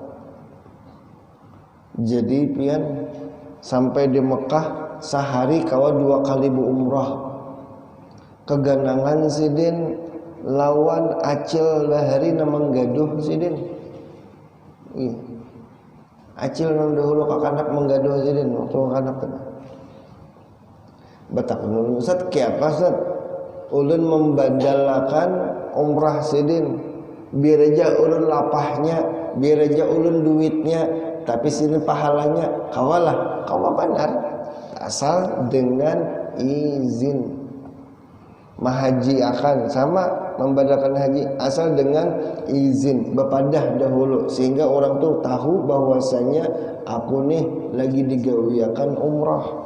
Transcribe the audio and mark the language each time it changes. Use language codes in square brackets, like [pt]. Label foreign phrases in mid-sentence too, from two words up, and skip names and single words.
[bjn] Jadi pian sampai di Mekah sehari kawa 2 kali umrah. Keganangan sidin lawan acil lahari namang gaduh sidin. Acil nang dahulu kakanak menggaduh sidin waktu kakanak tadi. Batak nulun Ustaz, kiapa Ustaz? ulun membadalakan umrah sidin, biar aja ulun lapahnya, biar aja ulun duitnya, tapi sini pahalanya kawalah, kawa benar asal dengan izin. Mahaji akan sama membadalkan haji asal dengan izin, bepadah dahulu sehingga orang tuh tahu bahwasanya aku nih lagi digawiakan umrah.